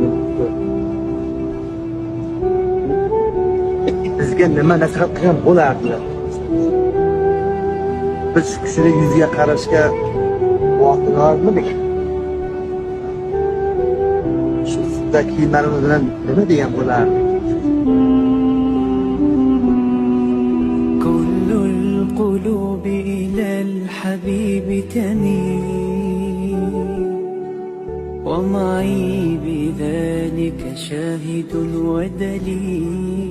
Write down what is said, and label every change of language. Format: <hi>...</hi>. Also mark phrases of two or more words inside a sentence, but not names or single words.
<uz>Bizga nima nasihat qilgan bo'lardi? Biz shu kishini yuziga qarashga vaqtimiz shu sudda kiyimlarimiz bilan nima degan bo'lardi?</uz> <ar>كل القلوب إلى الحبيب تميل ومعي بذلك شاهد ودليل</ar>